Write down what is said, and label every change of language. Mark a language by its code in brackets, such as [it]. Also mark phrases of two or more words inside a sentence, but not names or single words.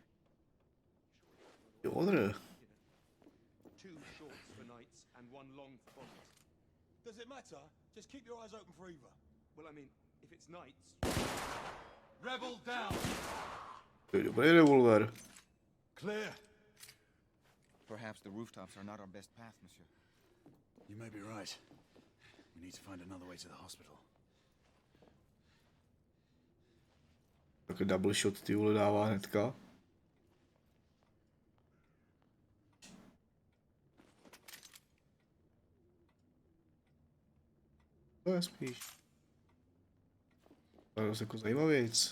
[en] Order. Does it matter? Just keep your eyes open for either. Well, I mean, if it's nights. Rebel down. [cs] To je dobrý revolver. [en] Clear. Perhaps the rooftops are not our best path, monsieur. You may be right. We need to find another way to the hospital. [cs] Takový [en] double shot [cs] ty vole dává hnedka. To je spíš. To je dost jako zajímavý věc.